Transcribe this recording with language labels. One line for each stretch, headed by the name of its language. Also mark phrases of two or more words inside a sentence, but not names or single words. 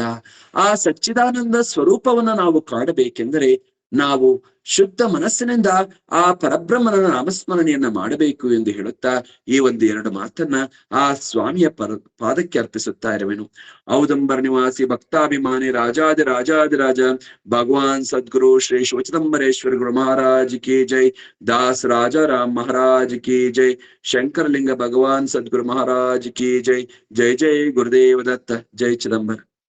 Kannada: ಆ ಸಚ್ಚಿದಾನಂದ ಸ್ವರೂಪವನ್ನ ನಾವು ಕಾಣಬೇಕೆಂದರೆ ನಾವು ಶುದ್ಧ ಮನಸ್ಸಿನಿಂದ ಆ ಪರಬ್ರಹ್ಮನ ನಾಮಸ್ಮರಣೆಯನ್ನ ಮಾಡಬೇಕು ಎಂದು ಹೇಳುತ್ತಾ ಈ ಒಂದು 2 ಮಾತನ್ನ ಆ ಸ್ವಾಮಿಯ ಪಾದಕ್ಕೆ ಅರ್ಪಿಸುತ್ತಾ ಇರುವೆನು. ಔದಂಬರ ನಿವಾಸಿ ಭಕ್ತಾಭಿಮಾನಿ ರಾಜಾದಿ ರಾಜ ಭಗವಾನ್ ಸದ್ಗುರು ಶ್ರೀ ಶಿವಚಿದಂಬರೇಶ್ವರ ಗುರು ಮಹಾರಾಜ್ ಕಿ ಜೈ.
Hindi: दास राजा राम महाराज की जय. शंकरलिंग भगवान सद्गुरु महाराज की जय. जय जय गुरुदेव दत्त. जय चिदंबर.